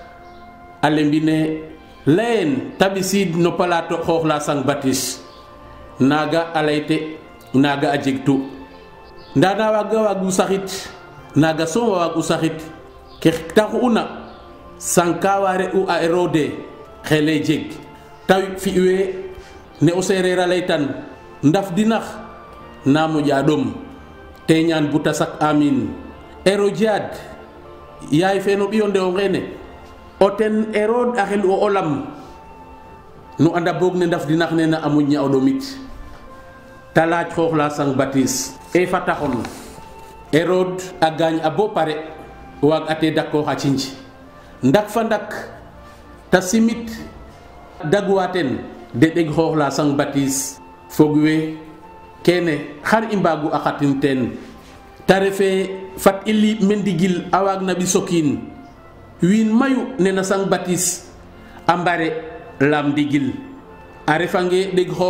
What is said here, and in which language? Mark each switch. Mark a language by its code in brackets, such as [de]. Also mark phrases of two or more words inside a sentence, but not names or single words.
[srr] a lembine layen ta ɓisid no palato xoox la Sang Baptiste naaga a layte naaga a jegtu nda na waagu saxit naaga soom a waagu saxit ke taxu'una sang ka wa re'u a Hérode xele jeg ta fi'we ne o seereer a laytan ndaf dinax na moƴa ɗom te ñaan buta sak amin Hérodiade yaay fe no ɓiyo ndewo ngene o ten Hérode a xel o lam nu anda boog ne ndaf dinax nena a moƴna o ɗomit ta laaj xooxla sang Baptiste e fa taxon Hérode a gaañ a bo pare waag ate dakko xa cinj ndak fa ndak ta simit dagwaten de ɗeg xooxla sang Baptiste fog we kene xar i mbaagu a xatin teen ta refe fat i liib me ndigil a waag na ɓisokiin wiin mayu nena sang Baptiste a mbare lam ndigil a refange ɗeg xoox